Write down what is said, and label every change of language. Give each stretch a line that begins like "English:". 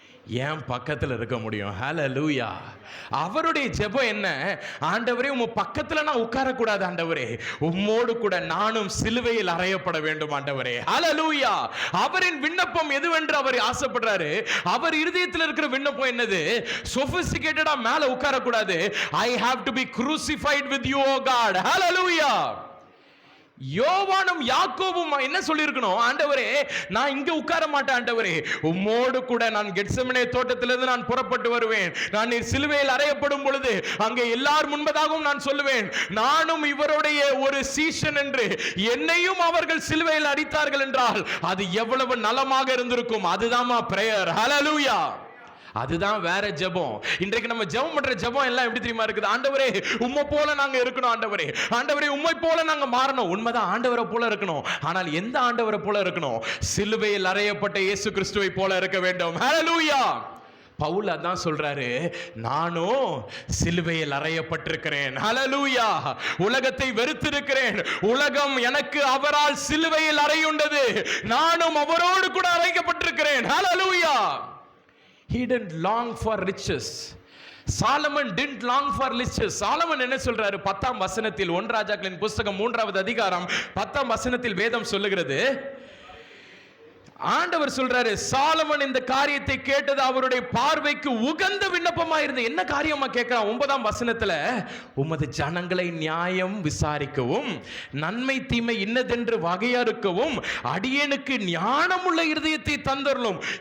Tamil: என் பக்கத்தில் இருக்க முடியும். ஹல்லேலூயா. அவருடைய ஜெபம் என்ன? ஆண்டவரே, உங்க பக்கத்தில் நான் உட்காரக்கூடாது ஆண்டவரே, உம்மோடு கூட நானும் சிலுவையில் அறையப்பட வேண்டும் ஆண்டவரே. ஹல்லேலூயா. அவரின் விண்ணப்பம் எதுவென்று அவர் ஆசைப்படுறாரு. அவர் இருதயத்தில் இருக்கிற விண்ணப்பம் என்னது? சொபிஸ்டிகேட்டடா மேல உட்காரக்கூடாது.
English: I have to be crucified with you, O God.
Tamil: ஹல்லேலூயா. யோவானும் யாக்கோபும் என்ன சொல்லியிருக்கணும்? ஆண்டவரே, நான் இங்க உட்கார மாட்டேன் ஆண்டவரே, உம்மோடு கூட நான் கெத்செமனே தோட்டத்திலிருந்து நான் புறப்பட்டு வருவேன். நான் நீர் சிலுவையில் அறையப்படும் பொழுது அங்கே எல்லார் முன்பதாகவும் நான் சொல்லுவேன், நானும் இவருடைய ஒரு சீஷன் என்று. என்னையும் அவர்கள் சிலுவையில் அடித்தார்கள் என்றால் அது எவ்வளவு நலமாக இருந்திருக்கும். அதுதான் பிரேயர். ஹல்லேலூயா. அதுதான் வேற ஜெபம். இன்றைக்கு நம்ம ஜெபம் பண்ற ஜெபம் எல்லாம் எப்படி தெரியுமா இருக்குது? ஆண்டவரே, உம்மை போல நாங்க இருக்கணும் ஆண்டவரே, ஆண்டவரே உம்மை போல நாங்க மாறணும். உண்மைதான், ஆண்டவரை போல இருக்கணும். ஆனால் எந்த ஆண்டவரை போல இருக்கணும்? சிலுவையில் அறையப்பட்ட இயேசு கிறிஸ்துவை போல இருக்க வேண்டும். ஹல்லேலூயா. பவுல் அதான் சொல்றாரு, நானும் சிலுவையில் அறையப்பட்டிருக்கிறேன். ஹல்லேலூயா. உலகத்தை வெறுத்திருக்கிறேன், உலகம் எனக்கு அவரால் சிலுவையில் அறையுண்டது, நானும் அவரோடு கூட அறையப்பட்டிருக்கிறேன். ஹல்லேலூயா.
English: He didn't long for riches. Solomon didn't long for riches.
Tamil: Solomon என்ன சொல்றாரு? 10ஆம் வசனத்தில், 1 ராஜாக்களின் புஸ்தகம் 3வது அதிகாரம் 10ஆம் வசனத்தில் வேதம் சொல்லுகிறது, ஆண்டவர் சொல்றாரு, சாலமன் இந்த காரியத்தை கேட்டது அவருடைய பார்வைக்கு உகந்த விண்ணப்பமா இருந்தது. என்ன காரியமா கேட்கிறான்? 9ஆம் வசனத்துல, உமது ஜனங்களை நியாயம் விசாரிக்கவும் நன்மை தீமை இன்னதென்று வகையறுக்கவும் அடியேனுக்கு ஞானமுள்ள இருதயத்தை தந்தருளும்.